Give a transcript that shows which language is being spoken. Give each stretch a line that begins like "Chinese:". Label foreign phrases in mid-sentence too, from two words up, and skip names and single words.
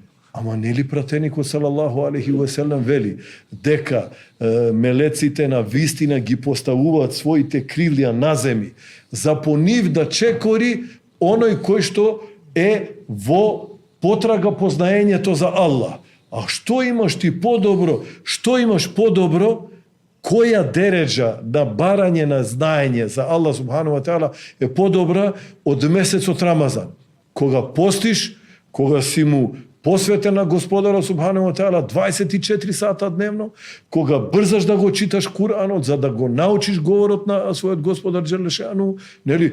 Macedonian: Ама нели пратеникот
Arabic: صلى الله عليه وسلم
Macedonian: вели дека мелеците на вистина ги поставуваат своите крилја на земји за по нив да чекори оној кој што е во потрага по знаењето за Аллах. А што имаш ти подобро? Што имаш подобро? Која дереджа на барање на знаење за Аллах
Arabic: سبحانه وتعالى
Macedonian: е подобра од месецот Рамазан? Кога постиш, кога си му посветен на Господарот
Arabic: سبحانه وتعالى
Macedonian: 24 сата дневно, кога брзаш да го читаш Куранот за да го научиш говорот на својот Господар
Arabic: جل شأنه,
Macedonian: нели?